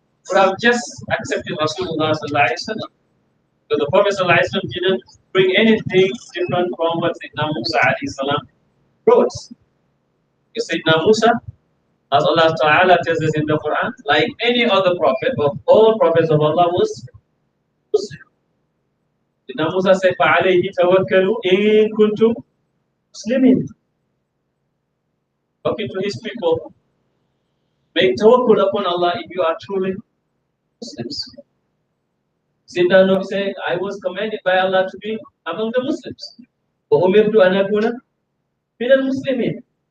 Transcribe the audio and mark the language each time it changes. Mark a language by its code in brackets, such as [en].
[en] Would have just accepted Rasulullah Sallallahu Alaihi Wasallam. So the Prophet Sallallahu Alaihi Wasallam didn't bring anything different from what Sayyidina Musa Alayhi Salam brought. You see, now Musa, as Allah Ta'ala tells us in the Quran, like any other prophet, of all prophets of Allah was Muslim. Now Musa said, [ar] فَعَلَيْهِ تَوَكَّلُوا إِن كُنتُم مُسْلِمِينَ. [en] Talking to his people, make tawakkul upon Allah if you are truly Muslims. Sayyidina Nabi said, I was commanded by Allah to be among the Muslims. [ar] وَأُمِرْتُ أَنْ أَكُونَ مِنَ الْمُسْلِمِينَ.